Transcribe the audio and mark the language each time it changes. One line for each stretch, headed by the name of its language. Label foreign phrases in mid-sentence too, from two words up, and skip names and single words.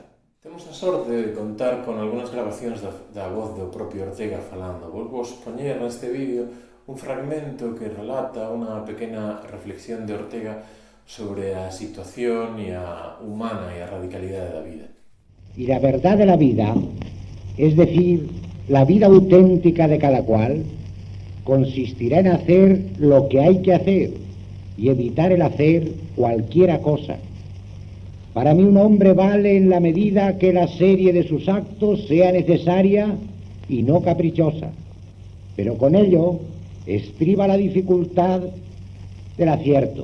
Galician: Temos a sorte de contar con algunhas grabacións da voz do propio Ortega falando. Volvo a expoñer neste vídeo un fragmento que relata unha pequena reflexión de Ortega sobre a situación humana e a radicalidade da vida.
Spanish: Y la verdad de la vida es decir La vida auténtica de cada cual consistirá en hacer lo que hay que hacer y evitar el hacer cualquiera cosa. Para mí un hombre vale en la medida que la serie de sus actos sea necesaria y no caprichosa, pero con ello estriba la dificultad del acierto.